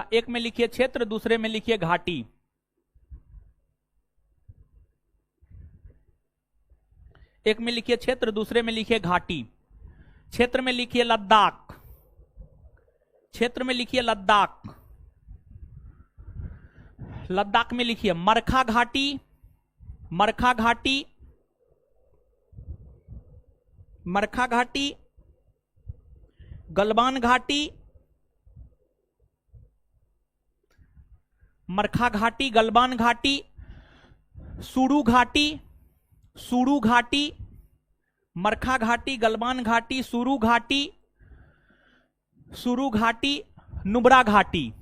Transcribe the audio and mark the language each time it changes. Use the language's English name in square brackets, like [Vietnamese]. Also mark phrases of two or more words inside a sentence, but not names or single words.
[Hindi] एक में लिखिए क्षेत्र, दूसरे में लिखिए घाटी। एक में लिखिए क्षेत्र, दूसरे में लिखिए घाटी। क्षेत्र में लिखिए लद्दाख। क्षेत्र में लिखिए लद्दाख। लद्दाख में लिखिए मरखा घाटी, मरखा घाटी, मरखा घाटी, गलवान घाटी, मरखा घाटी, गलवान घाटी, सुरू घाटी, सुरू घाटी, मरखा घाटी, गलवान घाटी, सुरू घाटी, सुरू घाटी, नुब्रा घाटी।